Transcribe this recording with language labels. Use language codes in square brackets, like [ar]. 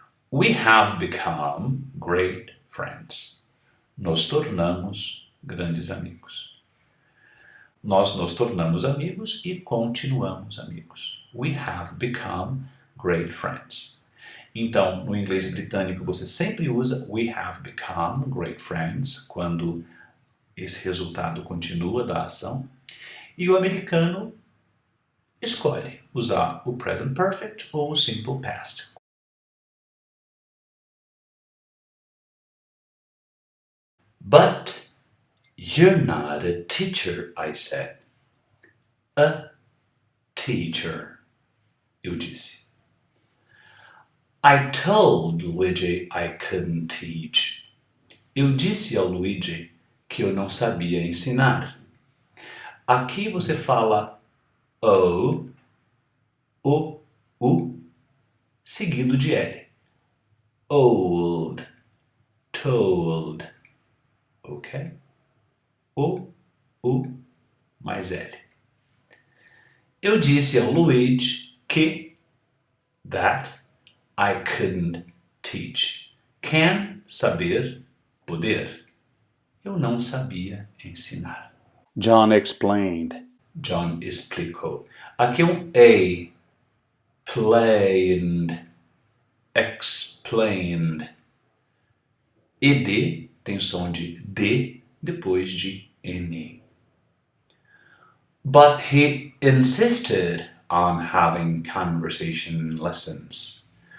[en] We have become great friends. [pt] Nos tornamos grandes amigos. Nós nos tornamos amigos e continuamos amigos. [en] We have become great friends. [pt] Então, no inglês britânico, você sempre usa [en] we have become great friends [pt] quando esse resultado continua da ação. E o americano escolhe usar o present perfect ou o simple past. [en] But you're not a teacher, I said. A teacher, [pt] eu disse. [en] I told Luigi I couldn't teach. [pt] Eu disse ao Luigi que eu não sabia ensinar. Aqui você fala o, u, seguido de L. Old, told. Ok? O, mais L. Eu disse ao Luigi que [en] that I couldn't teach. [pt] Can, saber, poder. Eu não sabia ensinar. [en] John explained. [pt] John explicou. Aqui a. Plained. [en] Explained. [pt] ED tem som de D depois de N. [en] But he insisted on having conversation lessons.